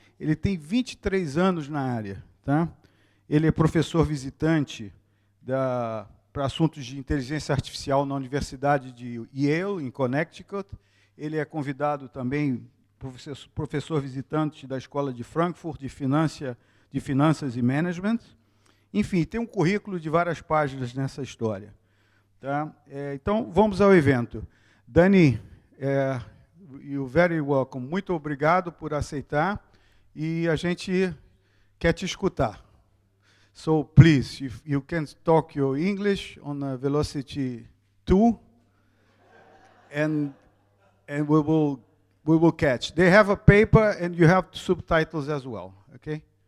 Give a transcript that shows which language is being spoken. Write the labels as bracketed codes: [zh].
[pt] Ele tem 23 anos na área. Tá? Ele é professor visitante para assuntos de inteligência artificial na Universidade de Yale, em Connecticut. Ele é convidado também, professor visitante da Escola de Frankfurt de Finanças e Management. Enfim, tem um currículo de várias páginas nessa história. Tá? Então, vamos ao evento. [en] Dani, you're very welcome. [pt] Muito obrigado por aceitar e a gente quer te escutar. [en] So, please, if you can talk your English on a velocity 2, and we will catch. They have a paper, and you have subtitles as well, okay?